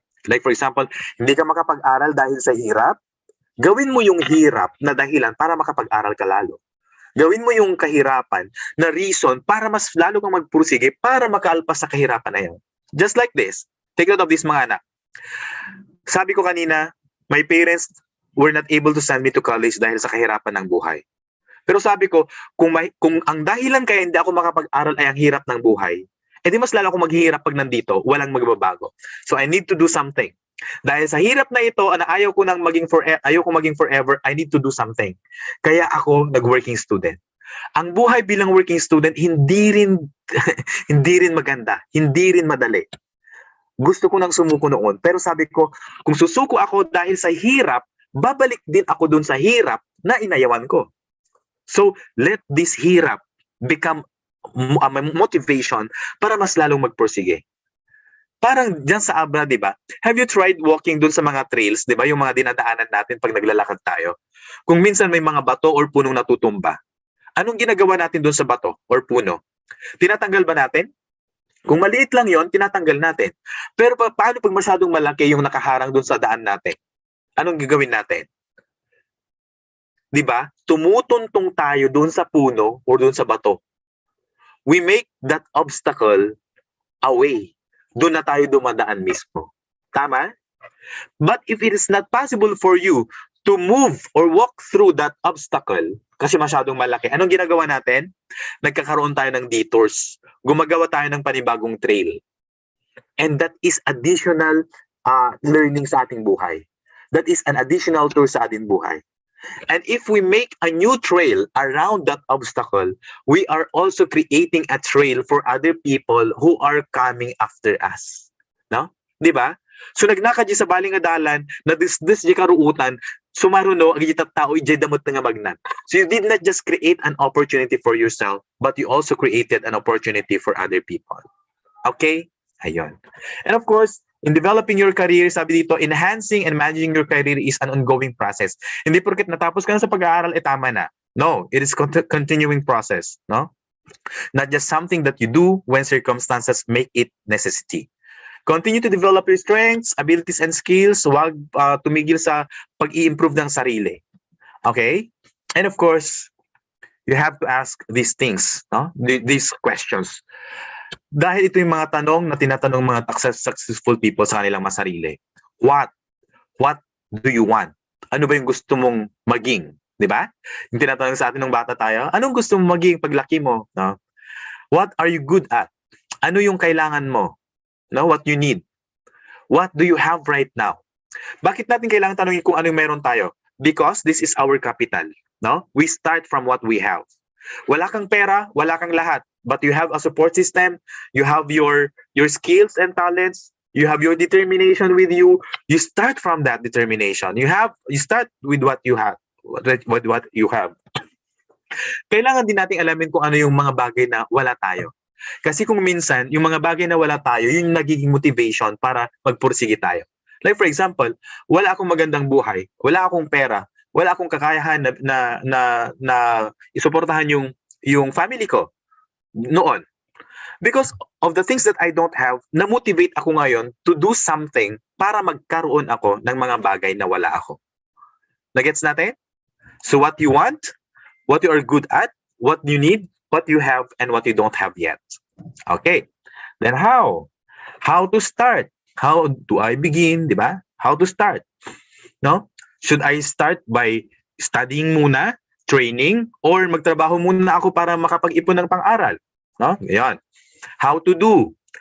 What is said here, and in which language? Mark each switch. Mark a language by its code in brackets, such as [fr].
[en] Like for example, [tl] hindi ka makapag-aral dahil sa hirap, gawin mo yung hirap na dahilan para makapag-aral ka lalo. Gawin mo yung kahirapan na reason para mas lalo kang magpursige para makaalpas sa kahirapan na yan. [en] Just like this. Take note of this, [tl] mga anak. Sabi ko kanina, [en] my parents were not able to send me to college [tl] dahil sa kahirapan ng buhay. Pero sabi ko, kung ang dahilan kaya hindi ako makapag-aral ay ang hirap ng buhay, edi mas lalo akong maghihirap pag nandito, walang magbabago. [en] So I need to do something. [tl] Dahil sa hirap na ito, ayaw ko maging forever, [en] I need to do something. [tl] Kaya ako nag-working student. Ang buhay bilang working student, hindi rin maganda, hindi rin madali. Gusto ko nang sumuko noon, pero sabi ko, kung susuko ako dahil sa hirap, babalik din ako dun sa hirap na inayawan ko. [en] So, let this hirap become a motivation [tl] para mas lalong magpursige. Parang dyan sa Abra, di ba? [en] Have you tried walking [tl] dun sa mga trails, di ba? Yung mga dinadaanan natin pag naglalakad tayo. Kung minsan may mga bato or punong natutumba, anong ginagawa natin dun sa bato or puno? Tinatanggal ba natin? Kung maliit lang yon, tinatanggal natin. Pero paano pag masyadong malaki yung nakaharang dun sa daan natin? Anong gagawin natin? 'Di ba? Tumutuntong tayo dun sa puno o dun sa bato. [en] We make that obstacle away. [tl] Doon na tayo dumadaan mismo. Tama? [en] But if it is not possible for you to move or walk through that obstacle [tl] kasi masyadong malaki, anong ginagawa natin? Nagkakaroon tayo ng detours. Gumagawa tayo ng panibagong trail. [en] And that is additional learning [tl] sa ating buhay. [en] That is an additional tour [tl] sa ating buhay. [en] And if we make a new trail around that obstacle, we are also creating a trail for other people who are coming after us. No? [tl] 'Di ba? [ilo] So nagnaka di sa baling adalan, na dis di karuutan, sumaruno agi tao ijay damot nga magnan. [en] So you did not just create an opportunity for yourself, but you also created an opportunity for other people. Okay? [tl] Ayun. [en] And of course, in developing your career, [tl] sabi dito, [en] enhancing and managing your career is an ongoing process. [tl] Hindi porket natapos ka na sa pag-aaral, tama na. [en] No, it is continuing process. [tl] No? [en] Not just something that you do when circumstances make it necessity. Continue to develop your strengths, abilities, and skills. [tl] Huwag tumigil sa pag-i-improve ng sarili. [en] Okay? And of course, you have to ask these things, no? These questions. [tl] Dahil ito yung mga tanong na tinatanong mga [en] successful people [tl] sa kanilang masarili. [en] What do you want? [tl] Ano ba yung gusto mong maging? Di ba? Yung tinatanong sa atin ng bata tayo, anong gusto mong maging paglaki mo? [en] No? What are you good at? [tl] Ano yung kailangan mo? [en] No? What you need? What do you have right now? [tl] Bakit natin kailangan tanongin kung ano yung meron tayo? [en] Because this is our capital. No? We start from what we have. [tl] Wala kang pera, wala kang lahat. [en] But you have a support system, you have your skills and talents, you have your determination with you. You start from that determination. You start with what you have. What you have. [tl] Kailangan din nating alamin kung ano yung mga bagay na wala tayo. Kasi kung minsan, yung mga bagay na wala tayo, yun yung nagiging motivation para magpursige tayo. [en] Like for example, [tl] wala akong magandang buhay, wala akong pera, wala akong kakayahan na isuportahan yung family ko noon. [en] Because of the things that I don't have, [tl] na-motivate ako ngayon [en] to do something [tl] para magkaroon ako ng mga bagay na wala ako. Nagets natin? [en] So what you want, what you are good at, what you need, what you have, and what you don't have yet. Okay. Then how? How to start? How do I begin, di ba? How to start? No? Should I start by studying muna, training, or [tl] magtrabaho muna ako para makapag-ipon ng pang-aral? [en] No? Yan. How to do?